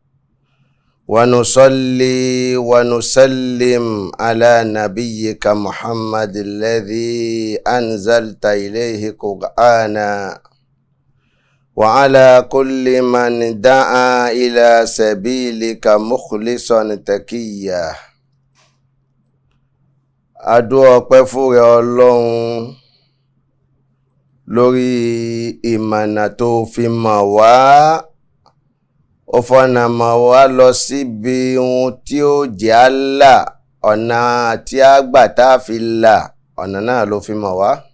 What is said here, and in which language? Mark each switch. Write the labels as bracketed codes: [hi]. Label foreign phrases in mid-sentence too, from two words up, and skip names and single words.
[ar] ونصلي ونسلم على نبيك محمد الذي أنزلت إليه قرآنا، وعلى كل من دعا إلى سبيلك مخلصا تقيا. [yo] Adúà ọpẹ́ fún rẹ Ọlọ́run lórí ìmọ̀nà tó fi mọ̀ wá, ó fọ̀nà mọ̀ wá lọ síbi ohun tí ó jẹ́ àlà, ọ̀nà tí a gbà tá a fi là, ọ̀nà náà ló fi mọ̀ wá.